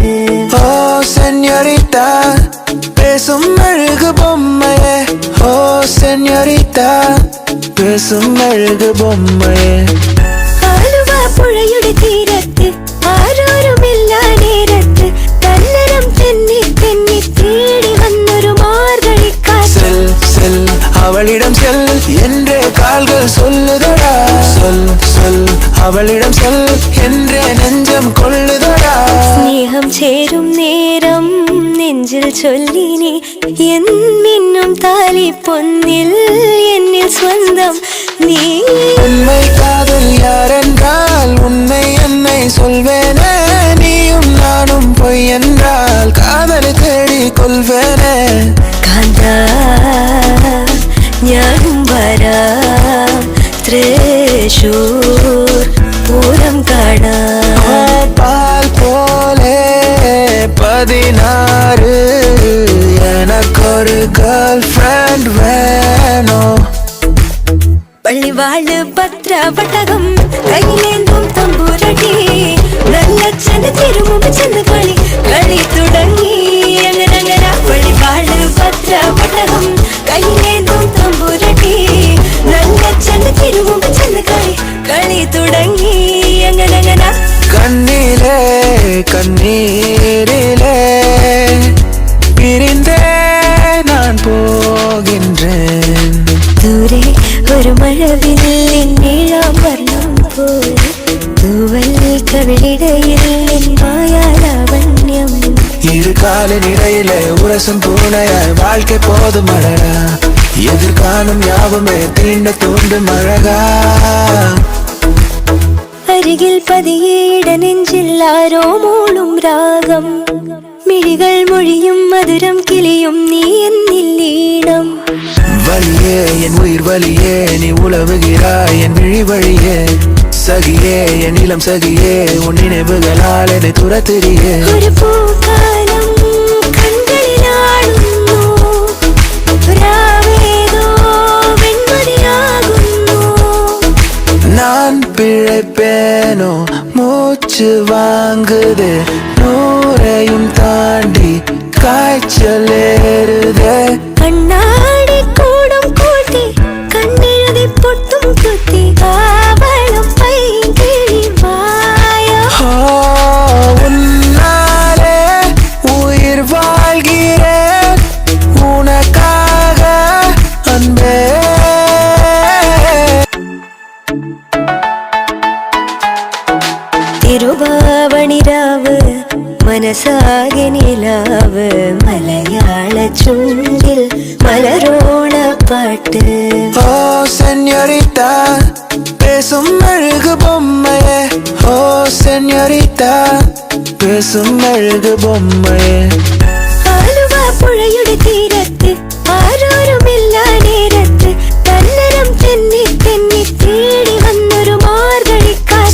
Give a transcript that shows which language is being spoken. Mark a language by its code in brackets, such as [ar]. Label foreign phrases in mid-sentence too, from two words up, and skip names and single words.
[ta] ஓ சென்யோரிட்டா பேசும் அழகு பொம்மையே, ஓ சென்யோரிட்டா பேசும் அழகு பொம்மையே. [ml] ആലുവ പുഴയുടെ തീരത്ത് ആരോരുമില്ല നേരത്ത് കന്നരം തെന്നി തെന്നി തേടി വന്നൊരു മാർഗഴിക്കാറ്റ്. [ta] அவளிடம் செல் என்ற கால்கள் சொல்லுதடா, சொல் சொல் அவளிடம் செல் என்ற நெஞ்சம் கொள்ளுதடா. [ml] സ്നേഹം ചേരും നേരം നെഞ്ചിൽ ചൊല്ലിനി എന്നും താലി പൊന്നിൽ എന്നിൽ സ്വന്തം നീ. [ta] உண்மை காதல் யாரென்றால் உன்னை என்னை சொல்வேனே, நீயும் நானும் பொய் என்றால் காதலை தேடி கொள்வேனே. [ml] കാന്താ ഞാനും വരാം തൃശൂർ പൂരം കാണാം. [ta] பால் போல 16 எனக்கொரு [en] girl friend [ta] வேணும். [ml] പള്ളിവാള് പത്രവട്ടകം കയ്യിലേന്തും ചെന്ന് തിരുമുമ്പ് ചെന്ന് കളി കളി തുടങ്ങി അങ്ങനെ പള്ളി വാഴ് ഭദ്രപടകം കയ്യിലേന്തും തമ്പുരട്ടി നല്ല ചെന്ന് തിരുമുമ്പ് ചെന്ന് കളി കളി തുടങ്ങി അങ്ങനെ [ta] கண்ணிலே கண்ணீரிலே பிரிந்தே நான் போகின்றேன் [ml] ദൂരെ ഒരു മഴവില്ലിൻ നീളാം വർണ്ണം പോൽ തൂവൽ കവിളിടയിൽ നിൻ മായാലാവണ്യം [ta] இரு காலின் இடையில உரசும் பூனையாய் வாழ்க்கை போதும் அழகா எதிர்காணும் யாவுமே தீண்ட தூண்டும் அழகா [ml] അരികിൽ പതിയെ ഇടനെഞ്ചിൽ ആരോ മൂളും രാഗം മിഴികൾ മൊഴിയും മധുരം കിളിയും നീ എന്നിൽ ഈണം [ta] வலியே என் உயிர் வலியே நீ உலவுகிறாய் என் விழி வழியே சகியே என் இளம் சகியே உன் நினைவுகளால் என்னை துரத்துறியே [ml] ഒരു പൂക്കാലം കൺകളിലാടുന്നു രാവേതോ വെൺമതിയാകുന്നു [ta] நான் பிழைப்பேனோ மூச்சு வாங்குது நூறையும் தாண்டி காய்ச்சல் ஏறுதே [ml] കണ്ണാടി കൂടം കൂട്ടി കണ്ണെഴുതി പൊട്ടും കുത്തി കാവളം പൈകിളി വായോ [ta] ஓ, உன்னாலே உயிர் வாழ்கிறேன் உனக்காக அன்பே [ml] തിരുവാവണിരാവ് മനസാകെ നിലാവ് മലയാള ചുണ്ടിൽ മലരോണ പാട്ട് [ta] ஓ சென்யோரிட்டா பேசும் அழகு பொம்மையே ஓ சென்யோரிட்டா பேசும் அழகு பொம்மையே [ml] ആലുവ പുഴയുടെ തീരത്ത് ആരോരുമില്ല നേരത്ത് തന്നരം തെന്നി തെന്നി തേടി വന്നൊരു മാർഗഴിക്കാറ്റ്